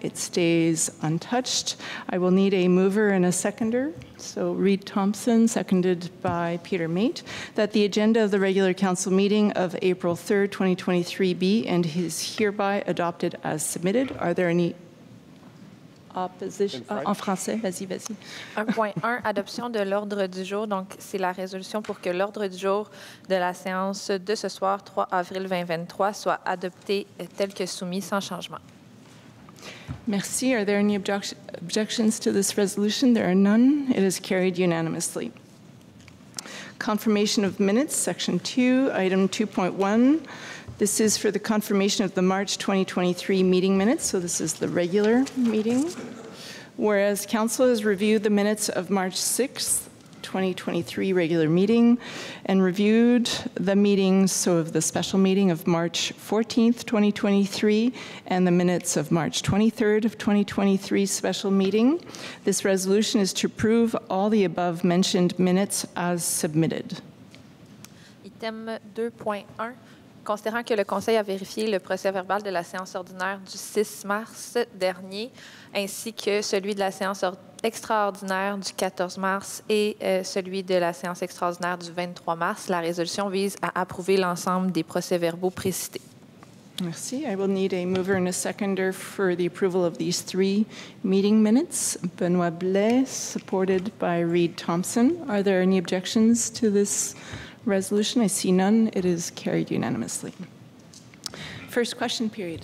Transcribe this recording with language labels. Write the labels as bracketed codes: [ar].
[en] It stays untouched. I will need a mover and a seconder. So Reed Thompson, seconded by Peter Mate, that the agenda of the regular council meeting of April 3rd, 2023 be and is hereby adopted as submitted. Are there any opposition? [fr] En français, vas-y. 1.1, adoption de l'ordre du jour. Donc, c'est la résolution pour que l'ordre du jour de la séance de ce soir, 3 avril 2023, soit adopté tel que soumis sans changement. Merci. [en] Are there any objections to this resolution? There are none. It is carried unanimously. Confirmation of minutes, section 2, item 2.1. This is for the confirmation of the March 2023 meeting minutes, so this is the regular meeting. Whereas Council has reviewed the minutes of March 6th, 2023 regular meeting and reviewed the meetings, so of the special meeting of March 14th, 2023 and the minutes of March 23rd of 2023 special meeting. This resolution is to approve all the above mentioned minutes as submitted. Item 2.1. [fr] Considérant que le Conseil a vérifié le procès-verbal de la séance ordinaire du 6 mars dernier, ainsi que celui de la séance extraordinaire du 14 mars et celui de la séance extraordinaire du 23 mars, la résolution vise à approuver l'ensemble des procès-verbaux précités. Merci. [en] I will need a mover and a seconder for the approval of these 3 meeting minutes. Benoit Blais, supported by Reed Thompson. Are there any objections to this resolution? I see none. It is carried unanimously. First question period.